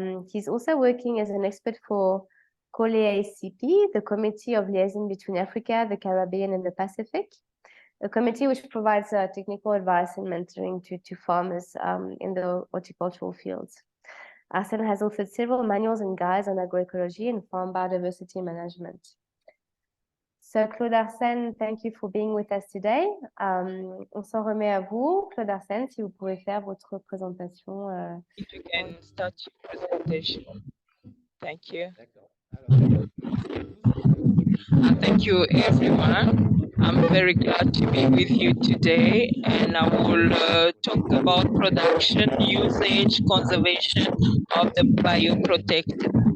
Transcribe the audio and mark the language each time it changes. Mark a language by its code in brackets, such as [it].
[en] He's also working as an expert for COLE-ACP, the Committee of Liaison between Africa, the Caribbean, and the Pacific, a committee which provides technical advice and mentoring to farmers in the horticultural fields. Arsène has authored several manuals and guides on agroecology and farm biodiversity management. So Claude Arsène, thank you for being with us today. [fr] On s'en remet à vous, Claude Arsène, si vous pouvez faire votre présentation. [en] If you can start your presentation. Thank you. Thank you, everyone. I'm very glad to be with you today, and I will talk about production, usage, conservation of the bioprotector.